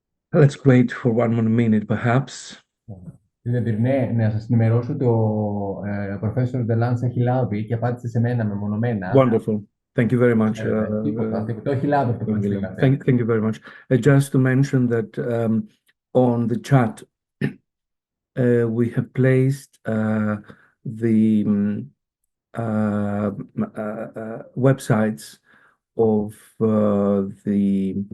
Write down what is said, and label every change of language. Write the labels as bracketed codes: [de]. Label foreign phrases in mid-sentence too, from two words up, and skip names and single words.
[en] Let's wait for one more minute, perhaps. [el] Ναι, να σας ενημερώσω ότι ο Professor Delanza έχει λάβει και απάντησε σε μένα μεμονωμένα. [en] Wonderful. Thank you very much. [el] Τίποτα, έχει λάβει αυτό που μας στείλατε. [en] Thank you very much. Just to mention that on the chat, we have placed the websites of the